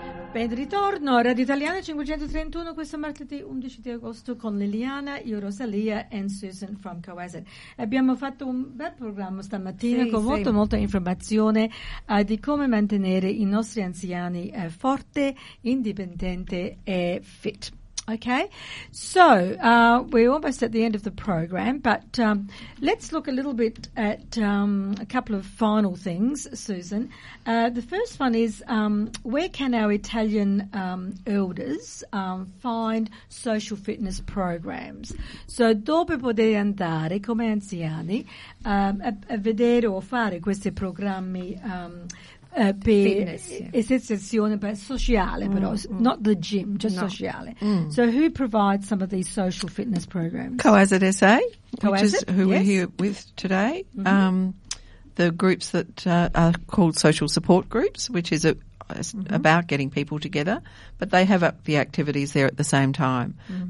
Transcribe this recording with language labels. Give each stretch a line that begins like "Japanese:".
Italian: Ben ritorno a Radio Italiana 531 questo martedì 11 di agosto con Liliana, io Rosalia e Susan
English: from Kawasan.
Italian: Abbiamo fatto un bel programma stamattina molta informazione di come mantenere i nostri anziani forte, indipendente e fit.
English: Okay, so we're almost at the end of the program, but let's look a little bit at a couple of final things, Susan. The first one is where can our Italian elders find social fitness programs?
Italian: So dove poter andare come anziani a vedere o fare questi programmi sociale.
English: So who provides some of these social fitness programs? Kawasan SA, we're here with today. Mm-hmm. The groups that are called social support groups, which is about getting people together, but they have up the activities there at the same time. Mm-hmm.